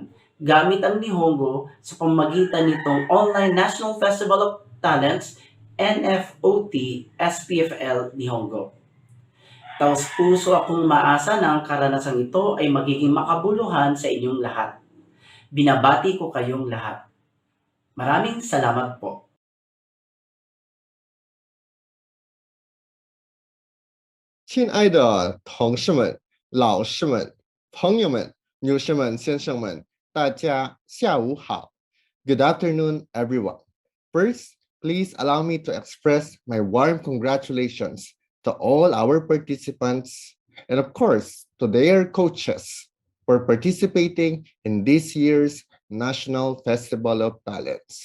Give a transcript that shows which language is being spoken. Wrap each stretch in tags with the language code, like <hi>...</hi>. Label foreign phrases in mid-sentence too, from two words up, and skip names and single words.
<tl>Gamit ang Nihongo sa pamamagitan nitong Online National Festival of Talents NFOT SPFL Nihongo. Taos puso akong maasa na ang karanasang ito ay magiging makabuluhan sa inyong lahat. Binabati ko kayong lahat. Maraming salamat po.</tl> <zh>亲爱的同事们、老师们、朋友们、女士们、先生们，大家下午好。</zh> <en>Good afternoon, everyone. First, please allow me to express my warm congratulations to all our participants and, of course, to their coaches for participating in this year's National Festival of Talents.</en>